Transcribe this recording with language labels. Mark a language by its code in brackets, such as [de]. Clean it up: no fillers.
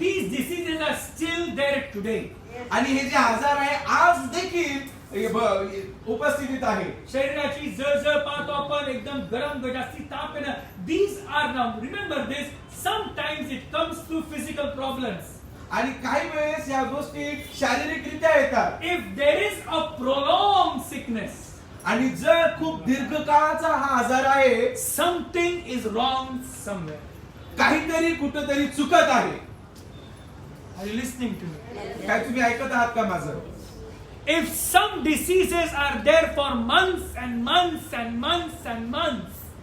[en] These diseases are still there today. [mr] आणि हे जे आजार आहे आज देखील उपस्थितीत आहे. शरीराची जळजळ पाहतो आपण, एकदम गरम जास्ती ताप येणं. [en] These are now, remember this, sometimes it comes through physical problems. [mr] आणि काही वेळेस या गोष्टी शारीरिकरित्या येतात. [en] If there is a prolonged sickness, [mr] आणि जर खूप दीर्घकाळाचा हा आजार आहे, [en] something is wrong somewhere. [mr] काहीतरी कुठेतरी चुकत आहे. [en] Are you listening to me? [mr] काय तुम्ही ऐकत आहात का माझं? [en] If some diseases are there for months and months and months and months,